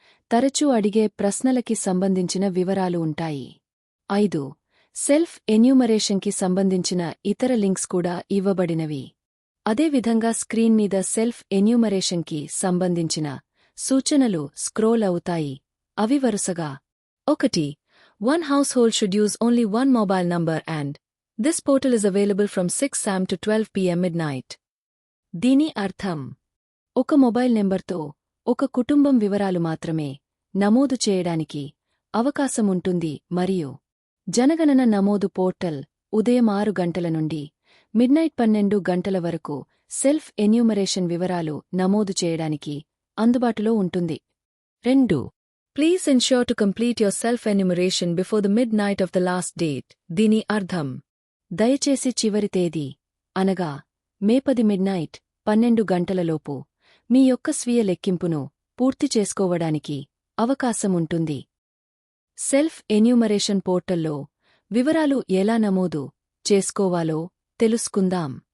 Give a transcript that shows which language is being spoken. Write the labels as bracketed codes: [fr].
[te] తరచూ అడిగే ప్రశ్నలకి సంబంధించిన వివరాలు ఉంటాయి. 5. సెల్ఫ్ ఎన్యూమరేషన్కి సంబంధించిన ఇతర లింక్స్ కూడా ఇవ్వబడినవి. అదేవిధంగా స్క్రీన్ మీద సెల్ఫ్ ఎన్యూమరేషన్కి సంబంధించిన సూచనలు స్క్రోల్ అవుతాయి. అవి వరుసగా: 1. [en] One household should use only one mobile number and this portal is available from 6 am to 12 pm midnight. [te] దీని అర్థం, ఒక మొబైల్ నెంబర్తో ఒక కుటుంబం వివరాలు మాత్రమే నమోదు చేయడానికి అవకాశముంటుంది మరియు జనగణన నమోదు పోర్టల్ ఉదయం 6 గంటల నుండి మిడ్నైట్ 12 గంటల వరకు సెల్ఫ్ ఎన్యూమరేషన్ వివరాలు నమోదు చేయడానికి అందుబాటులో ఉంటుంది. 2. [en] Please ensure to complete your self-enumeration before the midnight of the last date. [te] దీని అర్థం, దయచేసి చివరి తేదీ అనగా మే 10 మిడ్నైట్ 12 గంటలలోపు మీ యొక్క స్వీయ లెక్కింపును పూర్తి చేసుకోవడానికి అవకాశముంటుంది. సెల్ఫ్ ఎన్యూమరేషన్ పోర్టల్లో వివరాలు ఎలా నమోదు చేసుకోవాలో తెలుసుకుందాం.